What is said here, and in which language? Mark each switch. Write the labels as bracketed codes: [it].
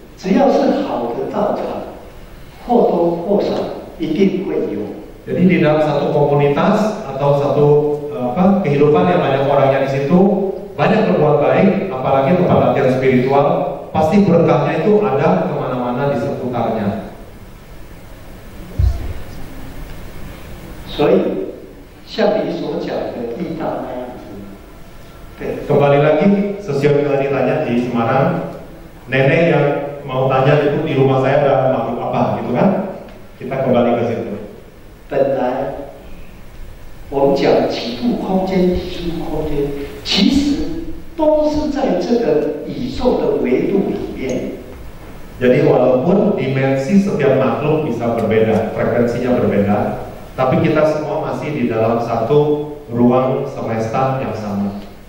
[zh] 只要是好的道场，或多或少一定会有。 [id] Jadi di dalam satu komunitas atau satu kehidupan yang banyak orangnya di situ, banyak berbuat baik, apalagi tempat latihan spiritual, pasti berkahnya itu ada kemana-mana di seputarnya. [zh] 所以，像你所讲的地道那样子，对， [id] Kembali lagi, sesuai yang ditanya di Semarang, nenek yang mau tanya itu di rumah saya ada makhluk apa, gitu kan? Kita kembali ke situ. [zh] 本来我们讲几度空间、几度空间，其实都是在这个宇宙的维度里面。 [id] Jadi walaupun dimensi setiap makhluk bisa berbeda, frekuensinya berbeda, tapi kita semua masih di dalam satu ruang semesta yang sama.